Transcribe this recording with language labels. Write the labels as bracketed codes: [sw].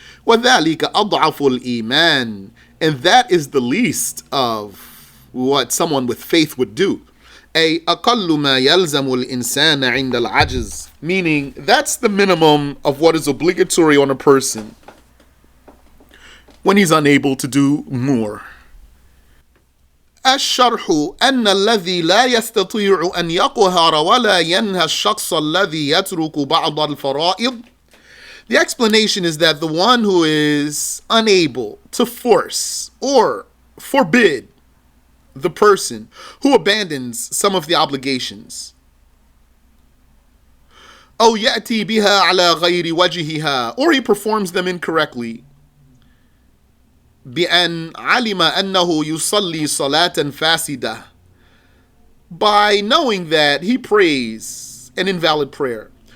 [ar] وذلك أضعف الإيمان, [en] and that is the least of what someone with faith would do. [ar] أي أقل ما يلزم الإنسان عند العجز, [en] meaning that's the minimum of what is obligatory on a person when he's unable to do more. [ar] الشرح أن الذي لا يستطيع أن يقهر ولا ينهى الشخص الذي يترك بعض الفرائض. [en] The explanation is that the one who is unable to force or forbid the person who abandons some of the obligations, [ar] أو يأتي بها على غير وجهها, [en] or he performs them incorrectly, [ar] بأن علم أنه يصلي صلاة فاسدة, [en] by knowing that he prays an invalid prayer.